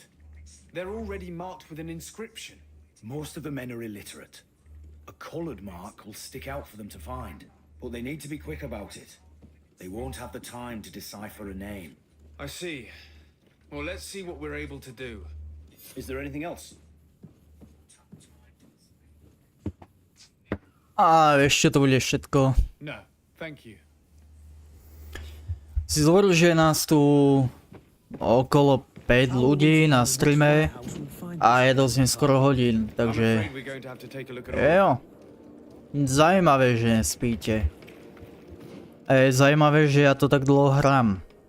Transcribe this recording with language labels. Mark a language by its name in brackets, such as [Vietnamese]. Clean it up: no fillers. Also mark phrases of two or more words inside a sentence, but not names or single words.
[English] They're already marked with an inscription. Most of the men are illiterate. A coloured mark will stick out for them to find, but they need to be quick about it. They won't have the time to decipher a name. I see. Well, let's see what we're able to do. Is there anything else? [Slovak] A ešte to bude všetko. [English] No, thank you. [Slovak] Si zvolil, že je nás tu okolo 5 ľudí na streame a je dosť neskoro hodín, takže... [Czech] Jo. Zajímavé, že nespíte. [Slovak] A je zajímavé, že ja to tak dlho hrám.